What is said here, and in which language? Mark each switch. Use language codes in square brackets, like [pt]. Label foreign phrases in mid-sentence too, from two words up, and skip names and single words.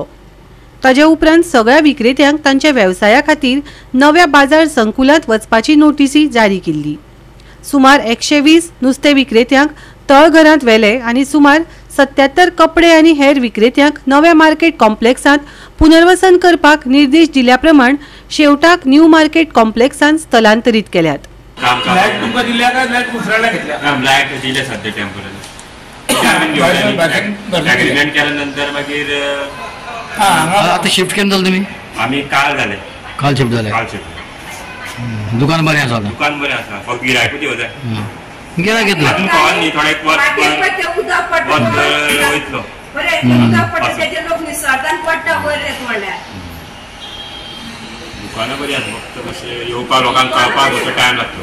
[kok] ताजे उपरांत सगळ्या विक्रेत्यांक तांच्या वेवसाया खातीर नव्या बाजार संकुलांत वचपाची नोटीसी जारी केल्ली. सुमार 120 नुस्तें विक्रेत्यांक तळघरांत व्हेले आनी सुमार 77 कपडे आनी हेर विक्रेत्यांक नव्या मार्केट कॉम्प्लेक्सांत पुनर्वसन करपाक निर्देश दिल्या प्रमाण शेवटाक न्यू मार्केट कॉम्प्लेक्सांत स्थलांतरीत केल्यात. लाईट तुमका दिल्या का लाईट दुसऱ्याला घेतल्या? लाईट दिले सध्या [en] temporary agreement [kok] केल्यानंतर मागीर आता शिफ्ट केन्ना जालें तुमी? [mr] आम्ही काल झाले [kok] काल शिफ्ट झाले दुकान बरें आसा आतां दुकान बरें आसा फक्त गिरायकूच येवजाय गिरायक घेतला अजून कळोन न्ही थोडे वयतलो दुकानां बरी आसा फक्त कशें येवपाक लोकांक कळपाक मातसो टायम लागतलो